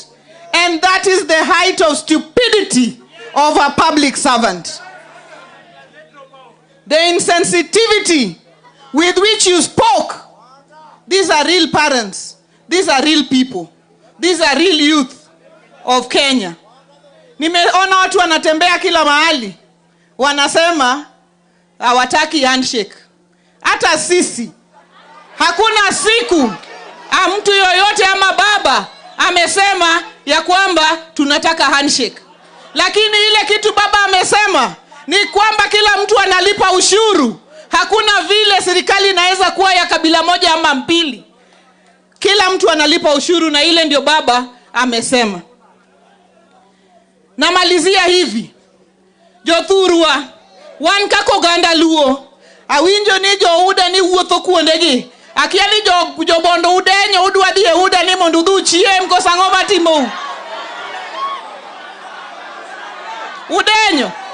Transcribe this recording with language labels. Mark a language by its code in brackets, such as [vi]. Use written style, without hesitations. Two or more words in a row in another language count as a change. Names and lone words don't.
[en] And that is the height of stupidity of a public servant. The insensitivity with which you spoke. These are real parents. These are real people. These are real youth of Kenya. [sw] Nimeona watu wanatembea kila mahali. Wanasema hawataki handshake. Hata sisi. Hakuna siku mtu yoyote ama baba amesema ya kwamba tunataka handshake. Lakini ile kitu baba amesema ni kwamba kila mtu analipa ushuru. Hakuna vile serikali inaweza kuwa ya kabila moja ama mbili. Kila mtu analipa ushuru na ile ndio baba amesema. Namalizia hivi. [luo] Jothurwa wan kako ganda luo. Awinjo ni jo uda ni wuotho kuondegi. Akia ni jo bondo udenyo udwa dhie uda ni mondo udhu chiem koso ang'o matimo. Udenyo.